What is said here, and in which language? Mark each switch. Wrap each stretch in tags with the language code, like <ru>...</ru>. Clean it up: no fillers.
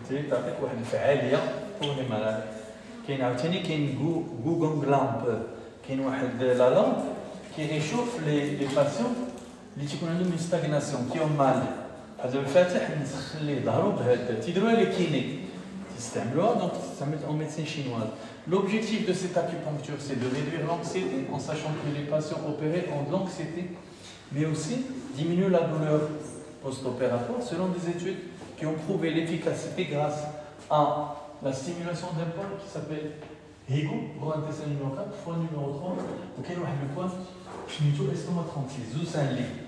<ar>تعطيك واحد الفعاليه</ar> <fr>pour les malades.</fr> <ar>كاين عاوتاني كاين غوغونغ لامب، كاين واحد لا لامب كي ريشوف لي باسيون اللي تيكون عندهم ستاغناسيون كيهم مال. بحال دابا الفاتح نسخن ليه ظهرو بهاد تيديروها لي كيني تستعملوها، دونك تستعمل</ar> <fr>en médecine chinoise. L'objectif de cette acupuncture, c'est de réduire l'anxiété en sachant que les patients opérés ont de l'anxiété, mais aussi diminuer la douleur post-opératoire selon des études qui ont prouvé l'efficacité grâce à la stimulation d'un point qui s'appelle HIGO, gros intestin numéro 4, fois numéro 3, auquel on a le point Schmitto estomac 36, Zusenli.</fr>